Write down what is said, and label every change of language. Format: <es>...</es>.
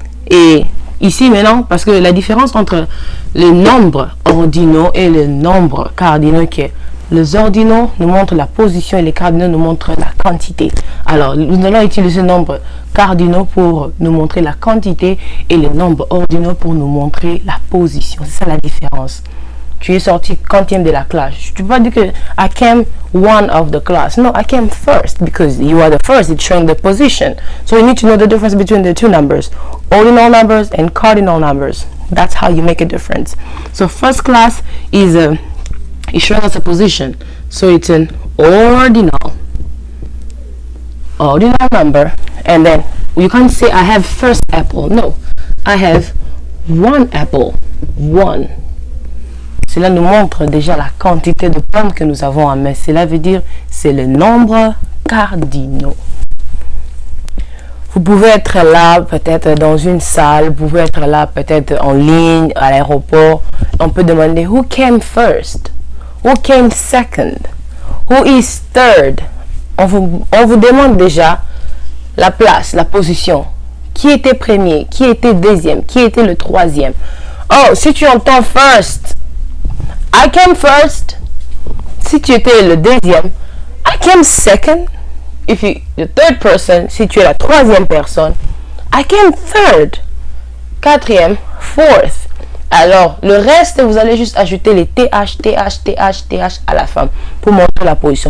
<fr>Et ici maintenant, parce que la différence entre les nombres ordinaux et les nombres cardinaux, qui est les ordinaux nous montrent la position et les cardinaux nous montrent la quantité. Alors, nous allons utiliser les nombres cardinaux pour nous montrer la quantité et les nombres ordinaux pour nous montrer la position. C'est ça la différence. Tu es sorti quantième de la classe. Tu peux pas dire que</fr> <en>I came one of the class. No, I came first because you are the first. It's showing the position. So you need to know the difference between the two numbers, ordinal numbers and cardinal numbers. That's how you make a difference. So first class is showing us a position. So it's an ordinal number. And then you can't say I have first apple. No, I have 1 apple. 1.</en> <fr>Cela nous montre déjà la quantité de pommes que nous avons en main. Cela veut dire c'est le nombre cardinaux. Vous pouvez être là peut-être dans une salle, vous pouvez être là peut-être en ligne, à l'aéroport. On peut demander</fr> <en>who came first? Who came second? Who is third?</en> <fr>On vous demande déjà la place, la position. Qui était premier? Qui était deuxième? Qui était le troisième? Oh, si tu entends first,</fr> <en>I came first.</en> <fr>Si tu étais le deuxième,</fr> <en>I came second. If you the third person,</en> <fr>si tu es la troisième personne,</fr> <en>I came third.</en> <fr>Quatrième, fourth. Alors, le reste, vous allez juste ajouter les TH, TH, TH, TH à la fin pour montrer la position.</fr>